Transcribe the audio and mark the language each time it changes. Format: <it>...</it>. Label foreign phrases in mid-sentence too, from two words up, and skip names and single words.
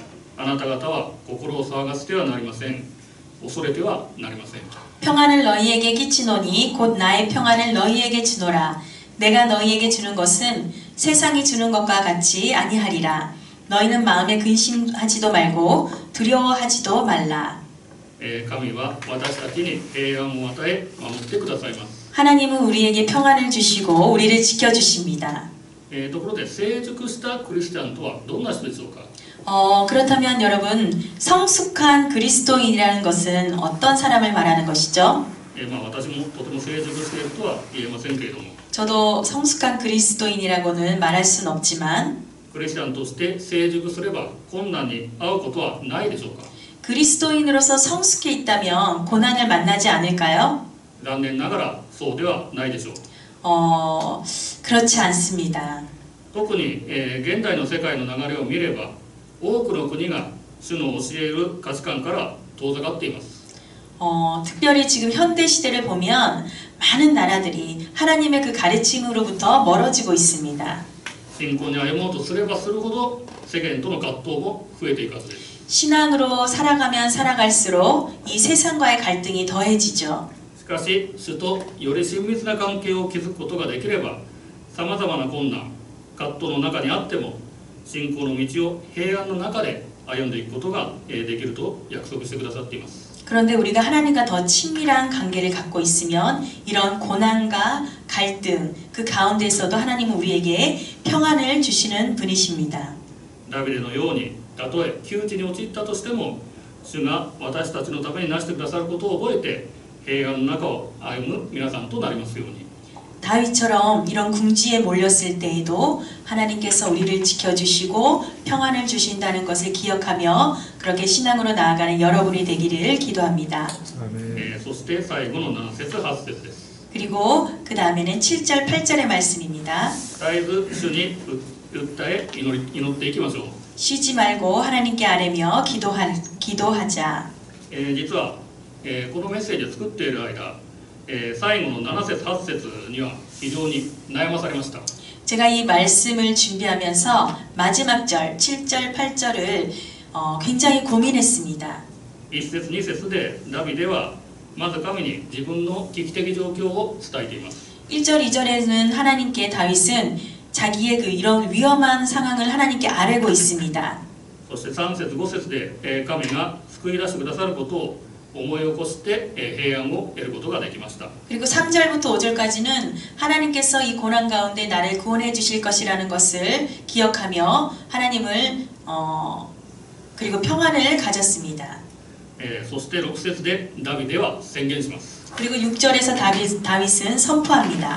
<ja>あなた方は心を騒がせてはなりません。恐れてはなりません。</ja> <ko>평안을 너희에게 끼치노니 곧 나의 평안을 너희에게 주노라. 내가 너희에게 주는 것은 세상이 주는 것과 같이 아니하리라. 너희는 마음에 근심하지도 말고 두려워하지도 말라.</ko> <ja>神は私たちに平安を与え守ってくださいます。</ja> <ko>하나님은 우리에게 평안을 주시고 우리를 지켜주십니다.</ko> <ja>ところで成熟したクリスチャンとはどんな人でしょうか。</ja> <ko>그렇다면 여러분 성숙한 그리스도인이라는 것은 어떤 사람을 말하는 것이죠?</ko> <ja>私もとても成熟しているとは言えませんけれども</ja> <ko>저도 성숙한 그리스도인이라고는 말할 수는 없지만</ko> <ja>クリスチャンとして成熟すれば困難に遭うことはないでしょうか。</ja> <ko>그리스도인으로서 성숙해 있다면 고난을 만나지 않을까요?</ko> <ja>残念ながらそうではないでしょう。</ja> <ko>그렇지 않습니다.</ko> <ja>特に、現代の世界の流れを見れば多くの国が主の教える価値観から遠ざかっています。</ja> <ko>특별히 지금 현대 시대를 보면 많은 나라들이 하나님의 그 가르침으로부터 멀어지고 있습니다.</ko> <ja>信仰に歩もうとすればするほど世間との葛藤も増えていくはずです。</ja> <ko>신앙으로 살아가면 살아갈수록 이 세상과의 갈등이 더해지죠.</ko> <ja>しかし主とより親密な関係を築くことができればさまざまな困難葛藤の中にあっても信仰の道を平安の中で歩んでいくことができると約束してくださっています。</ja> <ko>그런데 우리가 하나님과 더 친밀한 관계를 갖고 있으면 이런 고난과 갈등 그 가운데서도 하나님은 우리에게 평안을 주시는 분이십니다.</ko> <ja>ダビデのようにたとえ窮地に陥ったとしても主が私たちのためになしてくださることを覚えて平安の中を歩む皆さんとなりますように。</ja> <ko>다윗처럼 이런 궁지에 몰렸을 때에도 하나님께서 우리를 지켜주시고 평안을 주신다는 것을 기억하며 그렇게 신앙으로 나아가는 여러분이 되기를 기도합니다.</ko> <ja>そして最後の7節8節です。</ja> <ko>그리고 그 다음에는 7절, 8절의 말씀입니다.</ko> <ja>絶えず主に訴え祈っていきましょう。</ja> <ko>쉬지 말고 하나님께 아뢰며 기도하자.</ko> <ja>実は、このメッセージを作っている間、最後の7節8節には非常に悩まされました。</ja> <ko>제가 이 말씀을 준비하면서 마지막 절, 7절, 8절을 굉장히 고민했습니다.</ko> <ja>1 節2節でダビデはまず神に自分の危機的状況を伝えています。</ja> <ko>1절, 2절에는 하나님께 다윗은 자기의 그 이런 위험한 상황을 하나님께 아뢰고 있습니다.</ko> <ja>そして3節5節で神が救い出してくださることを思い起こして平安を得ることができました。</ja> <ko>그리고 3절부터 5절까지는 하나님께서 이 고난 가운데 나를 구원해 주실 것이라는 것을 기억하며 하나님을 그리고 평안을 가졌습니다.</ko> <ja>そして6節でダビデは宣言します。</ja> <ko>그리고 6절에서 다윗은 선포합니다.</ko>